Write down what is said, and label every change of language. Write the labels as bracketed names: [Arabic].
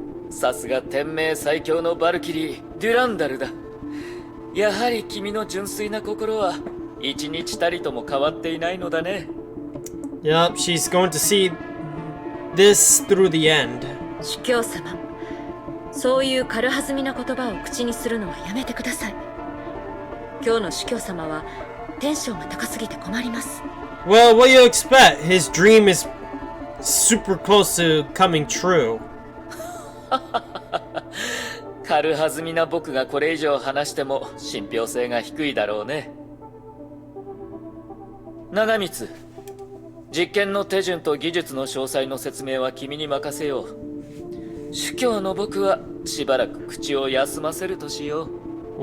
[Japanese] さすが天命最強のバルキリー、デュランダルだ。やはり君の純粋な心は一日たりとも変わっていないのだね。 [English] Yup, she's going to see this through the end. [Japanese] 主教様、そういう軽はずみな言葉を口にするのはやめてください。今日の主教様はテンションが高すぎて困ります。 [English] Well, what do you expect? His dream is super close to coming true. [Japanese] 軽はずみな僕がこれ以上話しても信憑性が低いだろうね。長光、実験の手順と技術の詳細の説明は君に任せよう。主教の僕はしばらく口を休ませるとしよう。